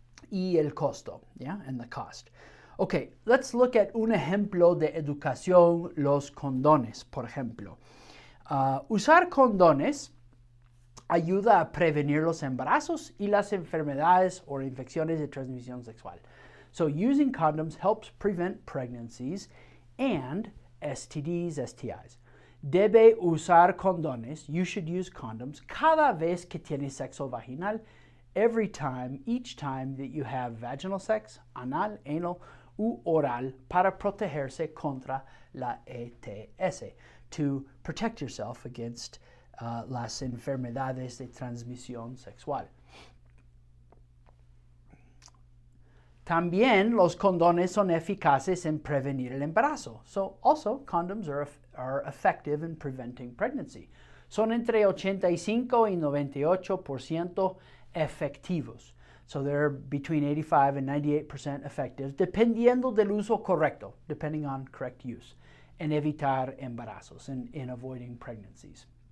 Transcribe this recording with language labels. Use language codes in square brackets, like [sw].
[es] Y el costo, [en] yeah, and the cost. Okay, let's look at [es] un ejemplo de educación, los condones, por ejemplo. Usar condones ayuda a prevenir los embarazos y las enfermedades o infecciones de transmisión sexual. [en] So using condoms helps prevent pregnancies and STDs, STIs. [es] Debe usar condones, [en] you should use condoms, [es] cada vez que tienes sexo vaginal, [en] every time, each time that you have vaginal sex, anal, [es] anal, u oral, para protegerse contra la ETS, [en] to protect yourself against [es] las enfermedades de transmisión sexual. También los condones son eficaces en prevenir el embarazo. [en] So also condoms are effective in preventing pregnancy. [es] Son entre 85 y 98% efectivos. [en] So they're between 85 and 98% effective, [es] dependiendo del uso correcto, [en] depending on correct use, [es] en evitar embarazos, [en] in avoiding pregnancies.